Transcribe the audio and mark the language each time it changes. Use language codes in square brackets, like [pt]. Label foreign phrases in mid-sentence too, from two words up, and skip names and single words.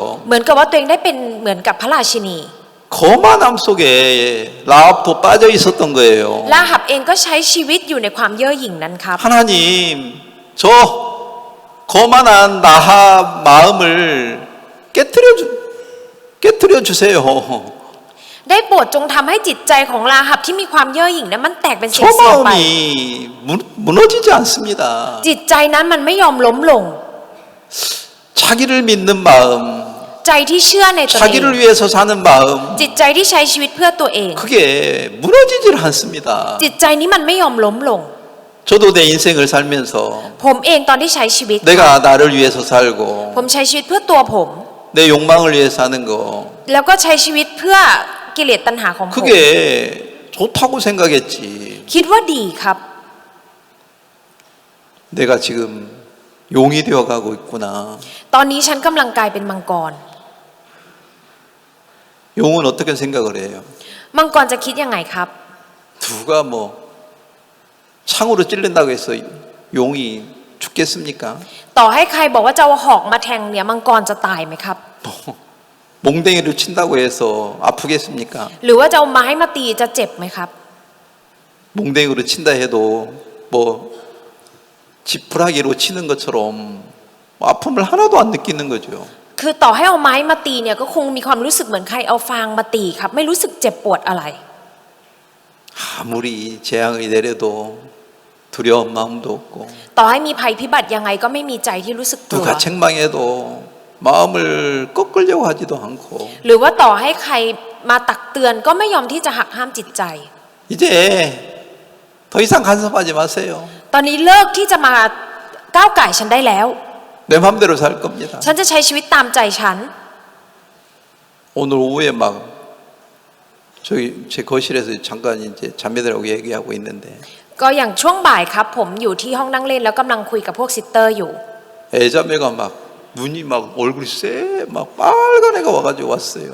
[th] เหมือนกับว่าตัวเองได้เป็นเหมือนกับพระราชินี [ko] 거만함 속에 라합도 빠져 있었던 거예요. [th] ลาหับเองก็ใช้ชีวิตอยู่ในความเย่อหยิ่งนั้นครับ [ko] 하나님, 저 거만한 라합 마음을 깨뜨려 주세요. [th] ได้โปรดจงทำให้จิตใจของลาหับที่มีความเย่อหยิ่งนั้นมันแตกเป็นเสี [ko] 저 [th] ยวๆไป [ko] 마음이 무너지지 않습니다. [th] จิตใจนั้นมันไม่ยอมล้มลง [ko] 자기를 믿는 마음, [th] ใจที่เชื่อในตนเอง [ko] 자기를 위해서 사는 마음, [th] จิตใจที่ใช้ชีวิตเพื่อตัวเอง [ko] 그게 무너지질 않습니다. [th] จิตใจนี้มันไม่ยอมล้มลง [ko] 저도 내 인생을 살면서 [th] ผมเองตอนที่ใช้ชีวิต [ko] 내가 나를 위해서 살고 [th] ผมใช้ชีวิตเพื่อตัวผม [ko] 내 욕망을 위해 사는 거 [th] แล้วก็ใช้ชีวิตเพื่อกิเลสตัณหาของผม [ko] 그게 좋다고 생각했지. [th] คิดว่าดีครับ [ko] 내가 지금 용이 되어가고 있구나. [th] ตอนนี้ฉันกำลังกลายเป็นมังกร [ko] 용은 어떻게 생각을 해요? [th] มังกรจะคิดยังไงครับ [ko] 누가 뭐 창으로 찔린다고 해서 용이 죽겠습니까? [th] ต่อให้ใครบอกว่าจะเอาหอกมาแทงเนี่ยมังกรจะตายไหมครับ [ko] 몽댕이를 친다고 해서 아프겠습니까? [th] หรือว่าจะเอาไม้มาตีจะเจ็บไหมครับ [ko] 몽댕이로 친다 해도 뭐 지푸라기로 치는 것처럼 아픔을 하나도 안 느끼는 거죠. [th] คือต่อให้เอาไม้มาตีเนี่ยก็คงมีความรู้สึกเหมือนใครเอาฟางมาตีครับ ไม่รู้สึกเจ็บปวดอะไร [ko] 아무리 재앙이 내려도 두려운 마음도 없고 [th] ต่อให้มีภัยพิบัติยังไงก็ไม่มีใจที่รู้สึกกลัว [ko] 누가 책망해도 마음을 꺾으려고 하지도 않고 [th] หรือว่าต่อให้ใครมาตักเตือนก็ไม่ยอมที่จะหักห้ามจิตใจ [ko] 이제 더 이상 간섭하지 마세요. [th] ตอนนี้เลิกที่จะมาก้าวไก่ฉันได้แล้ว [ko] 내 맘대로 살 겁니다. [th] ฉันจะใช้ชีวิตตามใจฉัน [ko] 오늘 오후에 막 저기 제 거실에서 잠깐 이제 자매들하고 얘기하고 있는데 [th] ก็อย่างช่วงบ่ายครับ ผมอยู่ที่ห้องนั่งเล่นแล้วกำลังคุยกับพวกซิสเตอร์อยู่ [ko] 애자매가 막 눈이 막 얼굴이 막 빨간 애가 와가지고 왔어요.